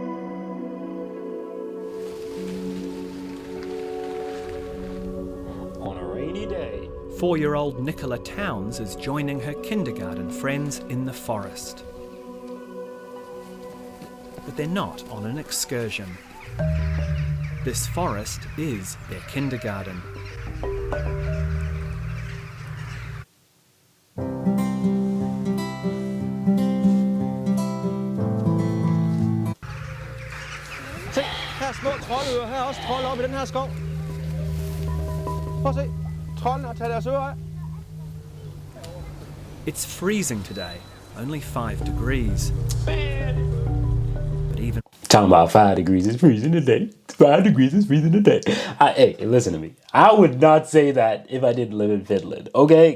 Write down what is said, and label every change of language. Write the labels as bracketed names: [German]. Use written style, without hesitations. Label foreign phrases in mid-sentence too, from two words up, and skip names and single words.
[English] On a rainy day. 4-year-old Nicola Towns is joining her kindergarten friends in the forest. But they're not on an excursion. This forest is their kindergarten. [Danish] Se, her er små troldører, her er også trolde oppe i den her skov. Prøv at se, troldene har taget deres ører af. [English] It's freezing today, only 5 degrees. But even Talking about 5 degrees, it's freezing today. 5 degrees, it's freezing today. Hey, listen to me. I would not say that if I didn't live in Finland, okay?